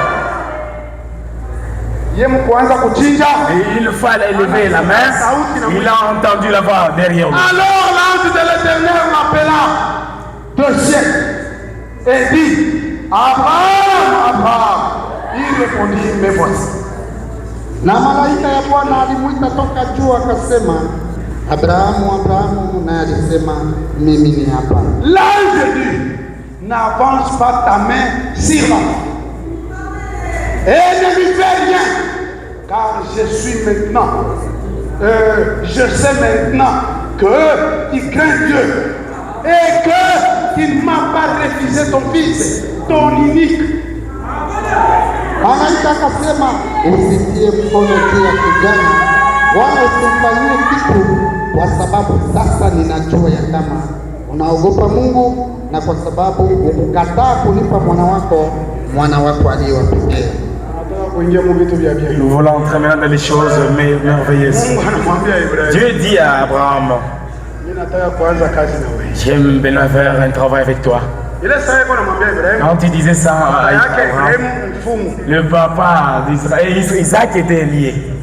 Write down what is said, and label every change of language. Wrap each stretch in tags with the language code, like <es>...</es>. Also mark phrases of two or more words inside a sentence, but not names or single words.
<fr>Et une fois élevé la main, il a entendu la voix derrière lui. Alors l'ange de l'Éternel l'appela de siècle et dit, Abraham, Abraham. Il répondit, me voici.</fr> <sw>Na malaika ya Bwana alimuita toka juu akasema, Abrahamu, Abrahamu, na alisema, mimi ni hapa.</sw> <fr>L'ange dit, n'avance pas ta main sur moi et ne lui fais rien, car je suis maintenant, je sais maintenant que tu crains Dieu et que tu ne m'as pas refusé ton fils, ton unique.</fr> <sw>Malaika akasema, usitie mkono juu ya kijana wala usimfanyie kitu, kwa sababu sasa ninajua ya kama unaogopa Mungu, na kwa sababu ukukataa kunipa mwana wako aliyewapekee.</sw> <fr>Nous voulons entrer maintenant dans les choses merveilleuses. Dieu dit à Abraham, j'aime bien faire un travail avec toi. Quand tu disais ça à Abraham, le papa d'Israël, Isaac était lié.</fr>